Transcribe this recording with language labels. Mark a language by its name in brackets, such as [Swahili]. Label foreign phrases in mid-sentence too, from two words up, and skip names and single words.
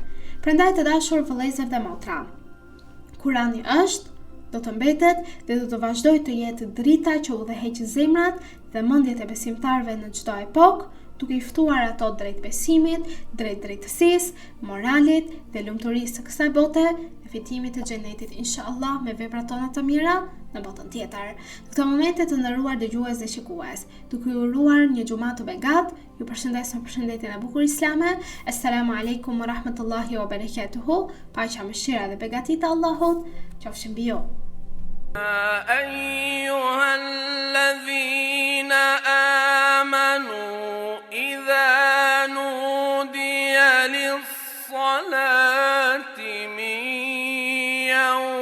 [Albanian] Prandaj të dashur vëllezër dhe motra, Kurani është, do të mbetet dhe do të vazhdojë të jetë drita që udhëheq zemrat dhe mendjet e besimtarëve në çdo epokë, duke I ftuar ato drejt besimit, drejt drejtësisë, moralit dhe lumturisë së kësaj bote dhe fitimit të xhenetit inshallah me veprat tona të mira në botën tjetër. Në këtë momente të nderuar dëgjues dhe shikues, duke ju uruar një xumë të begat, ju përshëndes me përshëndetjen e bukur islame. [Arabic] السلام عليكم ورحمة الله وبركاته. [Albanian] Paqja, mëshira dhe begatia e Allahut qofshin mbi ju. [Arabic] أيها الذين آمنوا إذا نودي للصلاة من يوم